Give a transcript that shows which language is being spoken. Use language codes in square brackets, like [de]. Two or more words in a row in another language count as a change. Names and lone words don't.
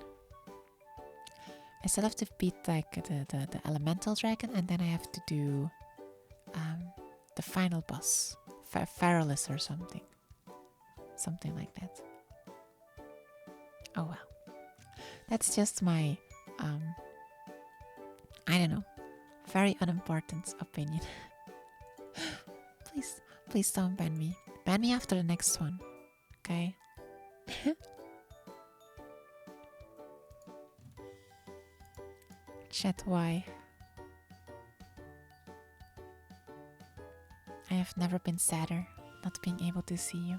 [en] I still have to beat like the elemental dragon, and then I have to do the final boss, Feralus or something. Something like that. Oh well. That's just my I don't know, very unimportant opinion. Please don't ban me. Ban me after the next one. Okay? Chat, why? I have never been sadder not being able to see you.